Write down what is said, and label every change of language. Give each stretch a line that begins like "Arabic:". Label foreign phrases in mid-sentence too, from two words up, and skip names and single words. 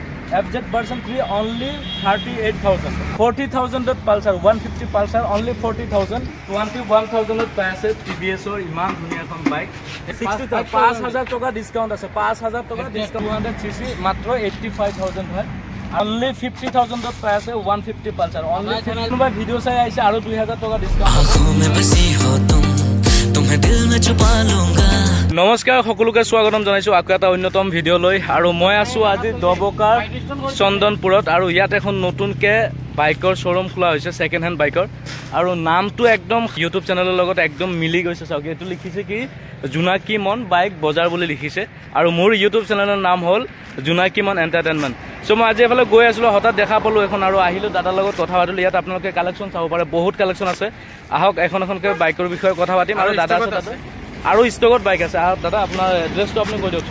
English: FZ version 3 only 38,000. 40,000 Pulsar 150 Pulsar only 40,000.
Assamese: 21,000 পাই আছে TVS ৰ ইমান ধুনীয়া এখন বাইক 5,000 টকা ডিসকাউন্ট আছে 5,000 টকা ডিসকাউন্ট 200cc মাত্ৰ 85,000 হয় only 50,000 পাই আছে 150 Pulsar only কোনোবা ভিডিও চাই আইছে আৰু 2,000 টকা ডিসকাউন্ট
Hindi: आँखों में बसी हो तुम तुम्हें दिल में छुपा लूंगा।
Assamese: নমস্কাৰ সকলোকে স্বাগতম জনাইছো আকৌ এটা অন্যতম ভিডিও লৈ আৰু মই আছো আজি দবকাৰ চন্দনপুৰত আৰু ইয়াত এখন নতুনকে বাইকৰ শোৰুম খোলা হৈছে সেকেন্ড হ্যান্ড বাইকৰ আৰু নামটো একদম ইউটিউব চেনেলৰ লগত একদম মিলি গৈছে চাওক এটো লিখিছে কি জোনাকী মন বাইক বজাৰ বুলি লিখিছে আৰু মোৰ ইউটিউব চেনেলৰ নাম হ'ল জোনাকী মন এন্টাৰটেইনমেন্ট সো মই আজি এফালে গৈ আছিলো হঠাৎ দেখা পালো এখন আৰু আহিলো দাদাৰ লগত কথা পাতিলো ইয়াত আপোনালোকে কালেকচন চাব পাৰে বহুত কালেকচন আছে আহক এখনকে বাইকৰ বিষয়ে কথা পাতিম আৰু দাদা আছে আৰু ষ্টকত বাইক আছে আহক দাদা আপোনাৰ এড্ৰেছটো আপুনি কৈ দিয়কচোন